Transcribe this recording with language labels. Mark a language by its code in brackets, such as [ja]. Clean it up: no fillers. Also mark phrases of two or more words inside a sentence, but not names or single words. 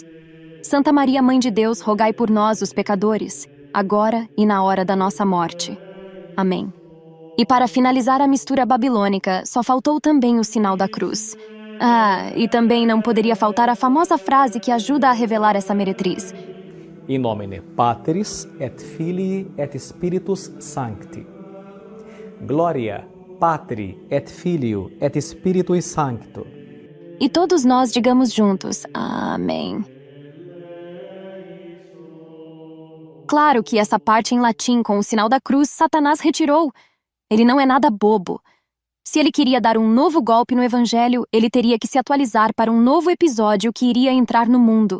[pt] Santa Maria, Mãe de Deus, rogai por nós, os pecadores, agora e na hora da nossa morte. Amém. E para finalizar a mistura babilônica, só faltou também o sinal da cruz. E também não poderia faltar a famosa frase que ajuda a revelar essa meretriz. [la] In nomine Patris et Filii et Spiritus Sancti. Gloria Patri et Filio et Spiritui Sancto. [pt] E todos nós digamos juntos, Amém. Claro que essa parte em latim com o sinal da cruz, Satanás retirou. Ele não é nada bobo. Se ele queria dar um novo golpe no evangelho, ele teria que se atualizar para um novo episódio que iria entrar no mundo.